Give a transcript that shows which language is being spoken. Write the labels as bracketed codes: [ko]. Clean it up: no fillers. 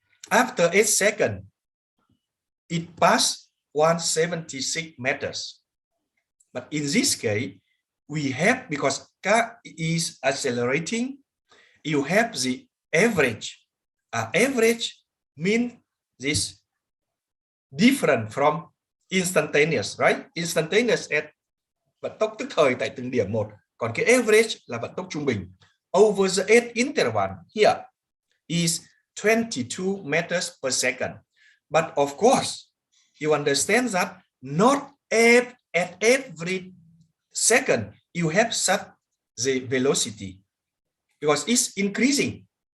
[en] After 8 seconds, it passed 176 meters. But in this case, we have, because car is accelerating, you have the average. Average means this different from instantaneous, right? [vi] Instantaneous at vận tốc tức thời tại từng điểm một. Còn cái average là vận tốc trung bình. [en] Over the 8 interval here is 22 meters per second. But of course, you understand that not at every second you have such the velocity, because it's increasing.